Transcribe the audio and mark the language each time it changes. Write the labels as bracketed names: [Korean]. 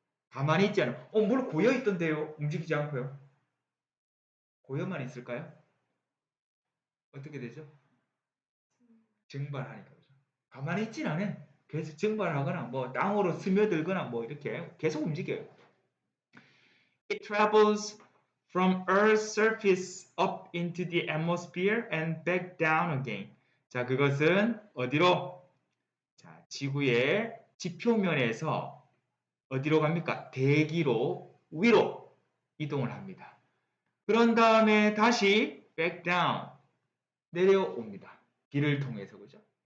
[Korean] 가만히 있지 않아요. 물 고여 있던데요. 움직이지 않고요. 고여만 있을까요? 어떻게 되죠? 증발하니까 그죠. 가만히 있진 않아요. 계속 증발하거나 뭐 땅으로 스며들거나 뭐 이렇게 계속 움직여요. [English] It travels from Earth's surface up into the atmosphere and back down again. [Korean] 자, 그것은 어디로? 자, 지구의 지표면에서 어디로 갑니까? 대기로 위로 이동을 합니다. 그런 다음에 다시 [English] back down [Korean] 내려옵니다. 비를 통해서 그죠?